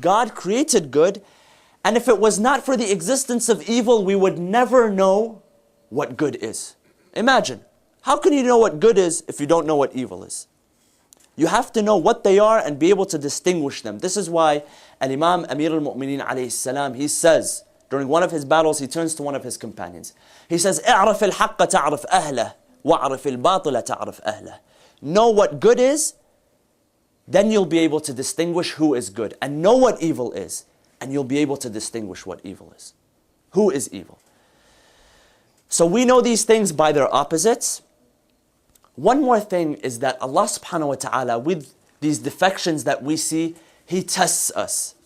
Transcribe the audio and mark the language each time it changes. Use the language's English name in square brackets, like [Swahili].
[English] God created good, and if it was not for the existence of evil, we would never know what good is. Imagine, how can you know what good is if you don't know what evil is? You have to know what they are and be able to distinguish them. This is why Al-Imam Amir al-Mu'mineen alayhi salam, he says, during one of his battles, he turns to one of his companions. He says, [Arabic] اعرف الحق تعرف أهله واعرف الباطل تعرف أهله. [English] Know what good is, then you'll be able to distinguish who is good. And know what evil is, and you'll be able to distinguish what evil is. Who is evil? So we know these things by their opposites. One more thing is that Allah subhanahu wa ta'ala, with these defections that we see, He tests us.